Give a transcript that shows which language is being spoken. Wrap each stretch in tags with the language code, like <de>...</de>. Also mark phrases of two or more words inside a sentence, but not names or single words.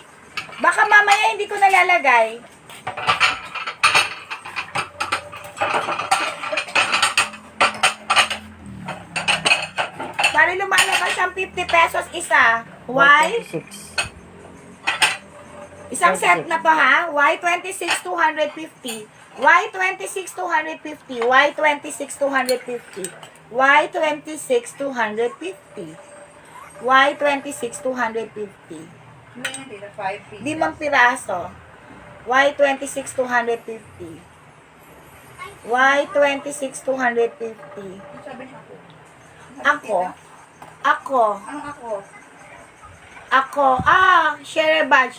<tl>Baka mamaya hindi ko nalalagay. Para lumalabas ang 50 pesos isa. Why? 26. Isang set na pa, ha? Y26 250. Y26 250. Y26 250. Y26 250. Y26 250. Hindi nga dito, 5 pieces. 5 piraso. Y26 250. Y26 250. Sabi niya ako. Ako. Anong ako? Ako,</tl> <en>share badge.</en>